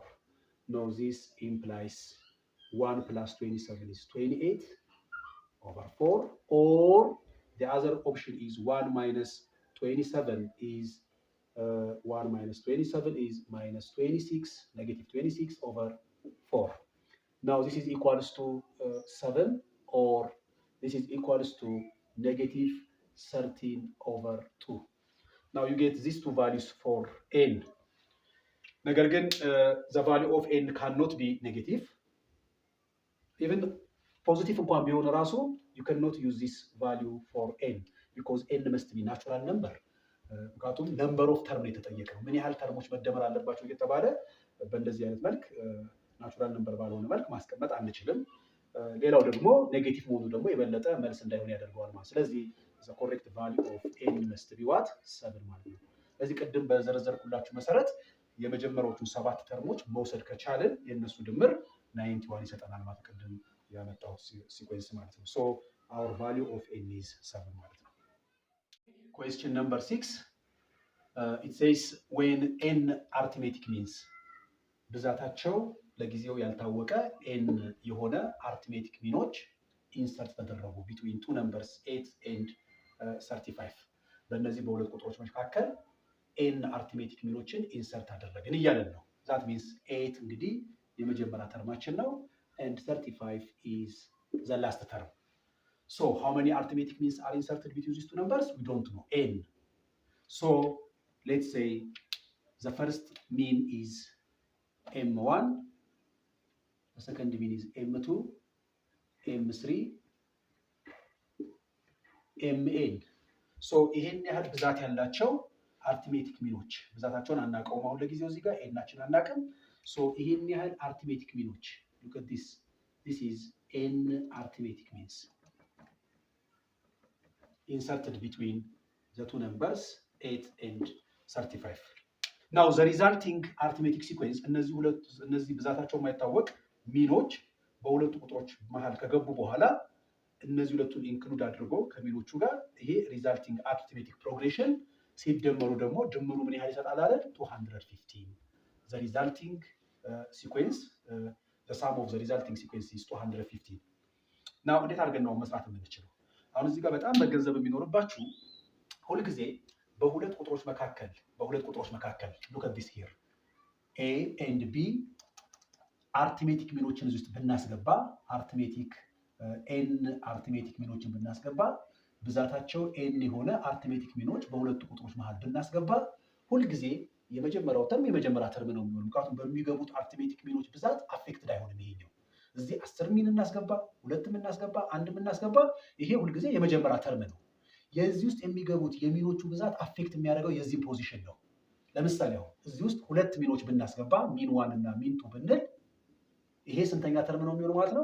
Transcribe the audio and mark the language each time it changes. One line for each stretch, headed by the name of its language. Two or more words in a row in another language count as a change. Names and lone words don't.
English: Now this implies 1 plus 27 is 28 over 4, or the other option is 1 minus 27 is 1 minus 27 is minus 26, negative 26 over 4. Now this is equals to 7, or this is equals to negative 13 over 2. Now you get these two values for n.
Amharic: ነገር ግን
English: the value of n cannot be negative. Even positive
Amharic: እንኳን ቢሆን ራሱ
English: you cannot use this value for n because n must be natural number.
Amharic: ምክንያቱም
English: number of term
Amharic: የተጠየቀው ምን ያህል ተርሞች መደመር አለባቸው እየተባለ በእንደዚህ አይነት መልክ
English: natural number
Amharic: ባልሆነ መልክ ማስቀመጥ አንችልም። ሌላው ደግሞ ኔጌቲቭ መሆኑ ደግሞ የበለጠ መልስ እንዳይሆን ያደርገዋል ማለት። ስለዚህ
English: the correct value of n must be what
Amharic: 7 ማለት ነው። ስለዚህ ቅድም በዘረዘርኩላችሁ መሰረት የመጀመሪያዎቹ 7 ተርሞች መውሰድ ከቻልን የነሱ ድምር 91 ይሰጠናል ማለት ቅድም ያመጣሁት ሲኩዌንስ ማለት ነው።
English: so our value of n is
Amharic: 7 ማለት ነው።
English: Question number
Amharic: 6.
English: It says when n arithmetic means
Amharic: ብዛታቸው ለጊዜው ያልታወቀ n የሆነ arithmetic ሚኖች ኢንሰርት ተደረጉ
English: between two numbers 8 and 35
Amharic: በእነዚህ በሁለት ቁጥሮች መካከል
English: n arithmetic
Amharic: ሚኖችን ኢንሰርት አደረግን እያለን ነው።
English: that means
Amharic: 8 እንግዲህ የመጀመሪያ ተርማችን ነው
English: and 35 is the last term. So how many arithmetic means are inserted between these two numbers? We don't know, n. So let's say the first mean is m1, the second mean is m2, m3, mn.
Amharic: So ይሄን ያህል ብዛት ያላቸው አርትሜቲክ ሚኖች ብዛታቸውን አናውቀውም አሁን ለጊዜው እዚህ ጋር ኤናችን አናውቅም። ሶ ይሄን ያህል አርትሜቲክ ሚኖች
English: look at this. This is n arithmetic means inserted between the two numbers 8 and 35. Now the resulting arithmetic sequence
Amharic: እነዚህ ብዛታቸው የማይታወቅ ሚኖች በሁለቱ ቁጥሮች መሃል ከገቡ በኋላ እነዚህ ሁለቱን ኢንክሉድ አድርጎ ከሚኖቹ ጋር ይሄ
English: resulting arithmetic progression
Amharic: ሲደመሩ ደግሞ ድምሩ ምን ያህል ይሰጣል አይደል? 215.
English: the resulting sequence the sum of the resulting sequence is 215.
Amharic: now እንዴት አድርገን ነው መስራት የምንችለው? አሁን እዚህ ጋር በጣም መገንዘብ የሚኖርባችሁ ሁሉ ጊዜ በሁለት ቁጥሮች መካከል
English: look at this here a and b
Amharic: arithmetic ሚኖችን እዚህ ውስጥ ብናስገባ arithmetic
English: n arithmetic
Amharic: ሚኖችን ብናስገባ ብዛታቸው n የሆነ arithmetic ሚኖች በሁለቱ ቁጥሮች መሃል ብናስገባ ሁሉ ጊዜ የመጀመሪያው ተርም የመጀመሪያ ተርም ነው የሚሆነው። ምክንያቱም በሚገቡት አርትሜቲክ ሚኖች ብዛት አፌክትድ አይሆንም። ይሄኛው እዚህ 10 ሚን እናስገባ፣ 2 እናስገባ፣ 1 እናስገባ፣ ይሄ ሁሉ ጊዜ የመጀመሪያ ተርም ነው። የዚህ ውስጥ የሚገቡት የሚኖቹ ብዛት አፌክት የሚያደርገው የዚህ ፖዚሽን ነው። ለምሳሌ አሁን እዚህ ውስጥ 2 ሚኖች ብናስገባ ሚን 1 እና ሚን 2 ብንል ይሄ ስንተኛ ተርም ነው የሚሆነው ማለት ነው?